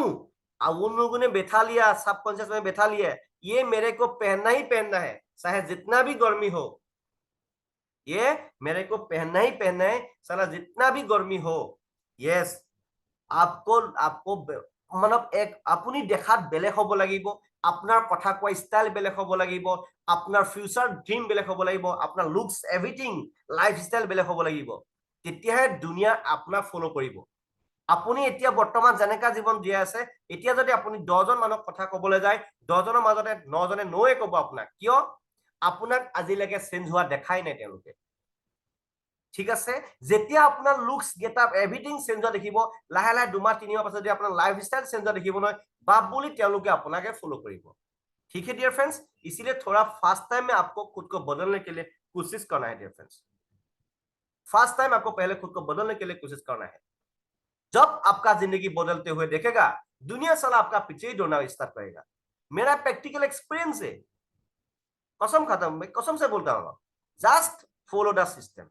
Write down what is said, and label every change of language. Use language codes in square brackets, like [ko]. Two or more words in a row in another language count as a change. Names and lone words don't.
[hi] अब उन लोगों ने बैठा लिया, सबकॉन्शियस में बैठा लिया, ये मेरे को पहनना ही पहनना है, चाहे जितना भी गर्मी हो, ये मेरे को पहनना ही पहनना है, साला जितना भी गर्मी हो। [as] यस, [hi] आपको आपको मतलब एक [as] আপুনি দেখাত বেলেগ হ'ব লাগিব, আপোনাৰ কথা কোৱা ষ্টাইল বেলেগ হ'ব লাগিব, আপোনাৰ [en] future dream [as] বেলেগ হ'ব লাগিব, আপোনাৰ [en] looks everything life style [as] বেলেগ হ'ব লাগিব, তেতিয়াহে দুনিয়া আপোনাক ফলো কৰিব। আপুনি এতিয়া বৰ্তমান যেনেকা জীৱন জীয়াই আছে, এতিয়া যদি আপুনি 10জন মানুহক কথা ক'বলৈ যায়, 10জনৰ মাজতে 9জনে নয়ে ক'ব আপোনাক, কিয়? আপোনাক আজিলৈকে চেঞ্জ হোৱা দেখাই নাই তেওঁলোকে। ঠিক আছে, যেতিয়া আপোনাৰ [en] looks getup everything [as] চেঞ্জ হোৱা দেখিব, লাহে লাহে 2 মাহ 3 মাহ পাছত যদি আপোনাৰ [en] life style [as] চেঞ্জ হোৱা দেখিব নহয়, বাপ বুলি তেওঁলোকে আপোনাকে ফলো কৰিব। [hi] ठीक है [en] dear friends, [hi] इसीलिए थोड़ा [en] fast time [hi] में आपको खुद को बदलने के लिए कोशिश करना है [en] dear friends. fast time [hi] आपको पहले खुद को बदलने के लिए कोशिश करना है। जब आपका जिंदगी बदलते हुए देखेगा, दुनिया साला आपका पीछे ही दौड़ना स्टार्ट करेगा। मेरा [en] practical experience [hi] है, कसम खाता हूं, मैं कसम से बोलता हूं, [en] just follow the system.